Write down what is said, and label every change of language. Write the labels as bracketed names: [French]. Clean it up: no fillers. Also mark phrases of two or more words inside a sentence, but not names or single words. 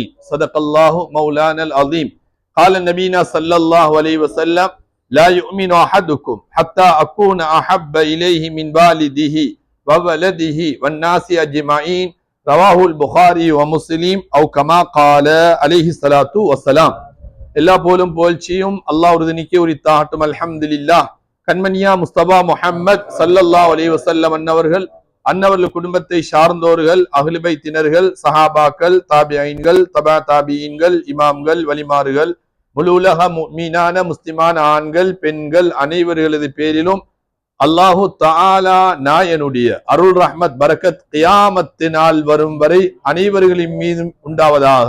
[Arabic] صدق الله مولانا العظيم. قال نبينا صلى الله عليه وسلم لا يؤمن أحدكم حتى أكون أحب إليه من والده وولده والناس أجمعين. رواه البخاري ومسلم أو كما قال عليه الصلاة والسلام. [Tamil] எல்லா போலும் புகழ்ச்சியும் அல்லாஹ் ஒருவனுக்கே உரித்தாகட்டும். அல்ஹம்துலில்லாஹ். கண்மணியா முஸ்தபா முஹம்மத் [Arabic] صلى الله عليه وسلم [Tamil] அன்னவர்கள் குடும்பத்தை சார்ந்தோர்கள், அஹ்லு பைத்தினர்கள், சஹாபாக்கள், தாபிஈன்கள், தபா தாபிஈன்கள், இமாம்கள், வலிமார்கள், முழு உலக முஃமினான முஸ்லிமான ஆண்கள் பெண்கள் அனைவர்களது பேரிலும் [Arabic] الله تعالى [Tamil] நாயனுடைய அருள் ரஹ்மத் பரக்கத் கியாமத்தினால் வரும் வரை அனைவர்களின் மீதும் உண்டாவதாக.